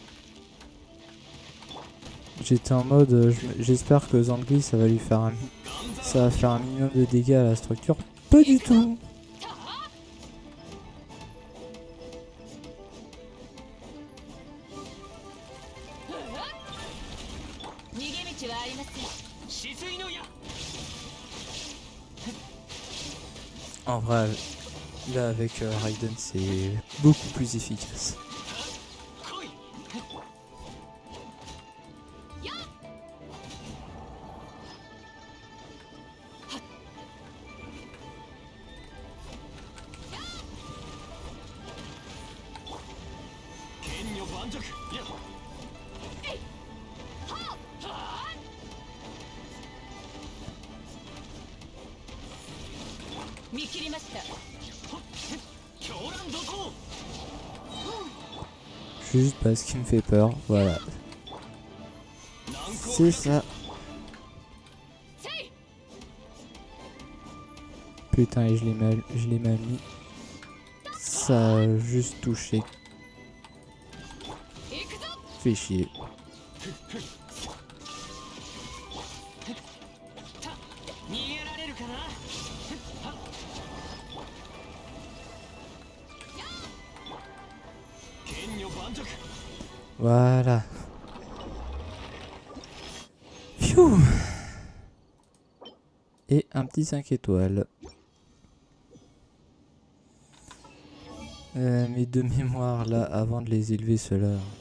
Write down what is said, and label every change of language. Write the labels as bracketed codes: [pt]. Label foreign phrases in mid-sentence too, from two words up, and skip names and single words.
[fr] J'étais en mode, j'espère que Zangli ça va lui faire Ça va faire un minimum de dégâts à la structure. Pas du tout. [ja] 逃げ道はありません。止水の矢 [fr] En vrai, là avec Raiden, c'est beaucoup plus efficace. [ja] 来い 剣女盤石や見切りました。狂乱怒涛 [fr] Juste parce qu'il me fait peur, voilà. [ja] 難攻 [fr] C'est ça. Putain, et je l'ai mal mis. Ça a juste touché. [ja] 行くぞ。 [fr] Fait chier. [ja] 逃げられるかな 剣女盤石 [fr] Voilà. Pfiou. Et un petit 5 étoiles. Mais de mémoire là, avant de les élever ceux-là.